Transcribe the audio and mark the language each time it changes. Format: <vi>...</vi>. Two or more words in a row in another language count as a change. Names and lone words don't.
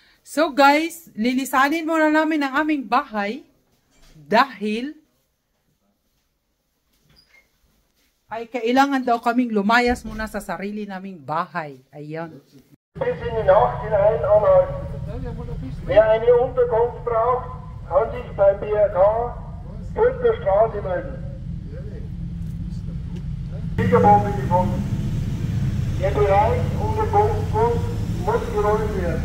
<en>So guys,</en> <tl>lilisanin muna namin ang aming bahay dahil ay kailangan daw kaming lumayas muna sa sarili naming bahay. Ayan.</tl> <de>Bis in die Nacht hinein anhalten. Wer eine Unterkunft braucht, kann sich beim BRK Brücker Straße melden. Siegerbombe gefunden. Der Bereich um den Bus muss geräumt werden.</de>